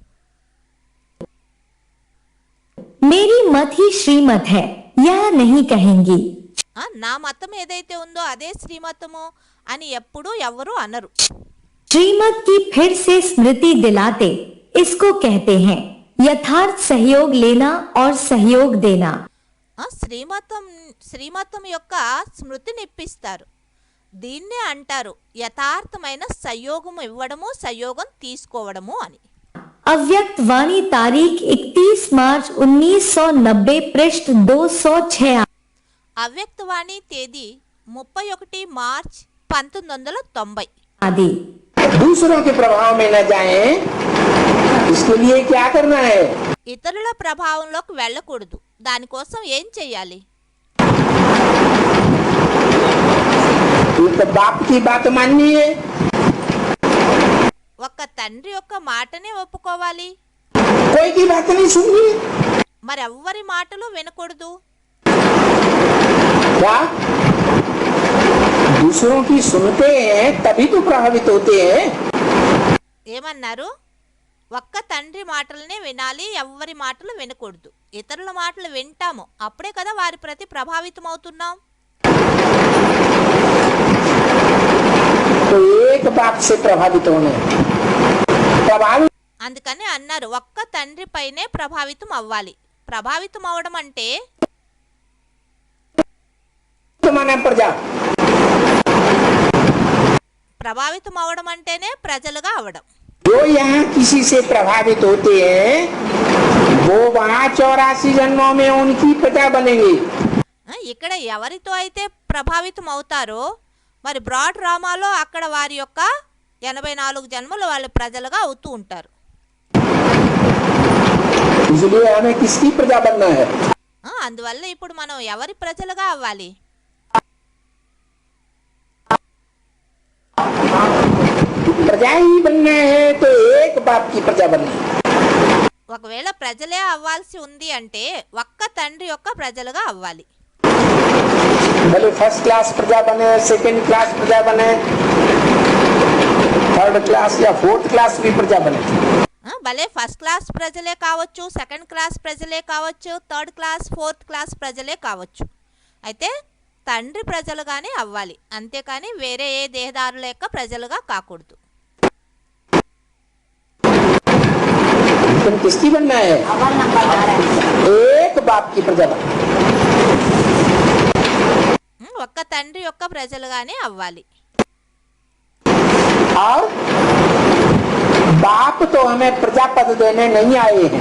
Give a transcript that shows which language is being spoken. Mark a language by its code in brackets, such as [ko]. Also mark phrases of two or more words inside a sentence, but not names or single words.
[hi] मेरी मत ही श्रीमत है यह नहीं कहेंगी। [te] నా మతం ఏదైతే ఉందో అదే శ్రీమతము అని ఎప్పుడు ఎవరు అనరు. [hi] श्रीमत की फिर से स्मृति दिलाते इसको कहते हैं यथार्थ सहयोग लेना और सहयोग देना। [te] శ్రీమతం యొక్క స్మృతినిప్పిస్తారు. దీన్నే అంటారు యథార్థమైన సహయోగం ఇవ్వడము సహయోగం తీసుకోవడము అని. [hi] अव्यक्त वाणी तारीख 31 मार्च 1990 पृष्ठ 206। [te] అవ్యక్తవాణి తేదీ 31 మార్చ్ 1990 [hi] आदि। दूसरों के प्रभाव में न जाएं, इसके लिए क्या करना है? [te] ఇతరుల ప్రభావంలోకి వెళ్ళకూడదు. దానికోసం ఏం చెయ్యాలి? [hi] तो बाप की बात माननी है, [te] ఒక్క తండ్రి యొక్క మాటనే ఒప్పుకోవాలి. [hi] कोई की बात नहीं सुननी। [te] మరెవ్వరి మాటలు వినకూడదు. [hi] क्या दूसरों की सुनते हैं तभी तो प्रभावित होते हैं। [te] ఏమన్నారు? ఒక్క తండ్రి మాటలనే వినాలి, ఎవ్వరి మాటలు వినకూడదు. ఇతరుల మాటలు వింటాము, అప్పుడే కదా వారి ప్రతి ప్రభావితం అవుతున్నాం. [hi] तो एक बाप से प्रभावित होने प्रभावित [te] అందుకని అన్నారు ఒక్క తండ్రి పైనే ప్రభావితం అవ్వాలి. ప్రభావితం అవడం అంటే [hi] माने प्रजा, [te] ప్రభావితం అవడం అంటేనే ప్రజలుగా అవడం. [hi] जो यहाँ किसी से प्रभावित होते हैं वो वहाँ 84 जन्मों में उनकी प्रजा बनेंगे। [te] ఇక్కడ ఎవరితో అయితే ప్రభావితం అవుతారో మరి [en] broad dramaలో [te] అక్కడ వారి యొక్క 84 జన్మలు వాళ్ళ ప్రజలుగా అవుతూ ఉంటారు. [hi] इसलिए हमें किसकी प्रजा बनना है? [te] అందువల్ల ఇప్పుడు మనం ఎవరి ప్రజలుగా అవ్వాలి? [hi] प्रजा ही बनना है तो एक बाप की प्रजा बनना है। [te] ఒకవేళ ప్రజలే అవ్వాల్సి ఉంది అంటే ఒక్క తండ్రి యొక్క ప్రజలుగా అవ్వాలి. [hi] भले [en] first class [hi] प्रजा बने, [en] second class [hi] प्रजा बने, [en] third class [hi] या [en] fourth class [hi] भी प्रजा बने। [te] భలే [en] first class [te] ప్రజలే కావచ్చు, [en] second class [te] ప్రజలే కావచ్చు, [en] third class fourth class [te] ప్రజలే కావచ్చు. అయితే తండ్రి ప్రజలుగానే అవ్వాలి, అంతేకాని వేరే ఏ దేహదారుల యొక్క ప్రజలుగా కాకూడదు. [hi] तुम किसकी बनना है? एक बाप की प्रजा बनना। [te] ఒక్క తండ్రి యొక్క ప్రజలుగానే అవ్వాలి. [hi] और बाप तो हमें प्रजा पद देने नहीं आए हैं।